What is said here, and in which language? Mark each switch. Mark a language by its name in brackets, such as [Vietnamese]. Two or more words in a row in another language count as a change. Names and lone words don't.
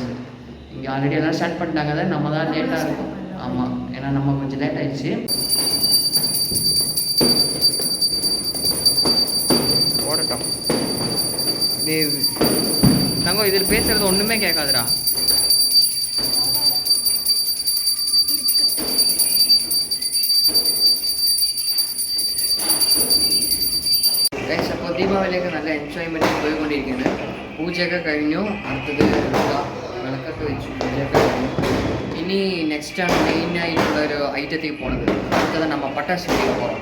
[Tamil] இங்கே ஆல்ரெடி எல்லாம் ஸ்டார்ட் பண்ணிட்டாங்க, தான் நம்ம தான் லேட்டாக இருக்கும். ஆமாம், ஏன்னா நம்ம கொஞ்சம் லேட் ஆயிடுச்சு. ஓடட்டும் தங்கம், இதில் பேசுகிறது ஒன்றுமே கேட்காதுடா. [Malayalam] ഗൈസ്, അപ്പോൾ ദീപാവലിയൊക്കെ നല്ല എൻജോയ്മെൻറ്റ് പോയിക്കൊണ്ടിരിക്കുന്നത്. പൂജയൊക്കെ കഴിഞ്ഞു, അടുത്തത് വിളക്കൊക്കെ വെച്ചു, പൂജയൊക്കെ കഴിഞ്ഞു. ഇനി നെക്സ്റ്റാണ് മെയിനായിട്ടുള്ളൊരു ഐറ്റത്തേക്ക് പോണത്. അടുത്തത് നമ്മൾ പട്ടാസു [Tamil] வெடிக்க போகிறோம்.